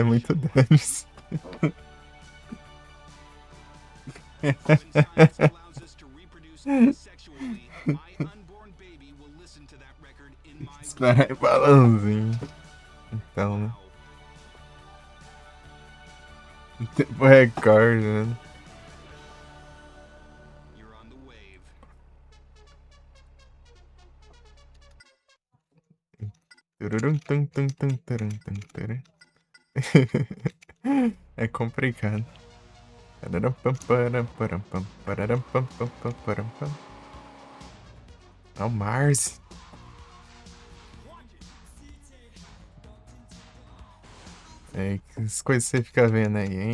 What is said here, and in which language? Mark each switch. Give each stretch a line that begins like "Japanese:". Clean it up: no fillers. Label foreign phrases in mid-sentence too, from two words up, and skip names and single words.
Portuguese: Muito dane-se. Esperar em balãozinho. Então, né? Tempo recorde, né? Tururum, tum, tum, tum, turum, tum, turum. É complicado. Pararam, pam, param, param, pam, pararam, pam, pam, pam, param, pam. É o Mars. É, as coisas que você fica vendo aí ainda.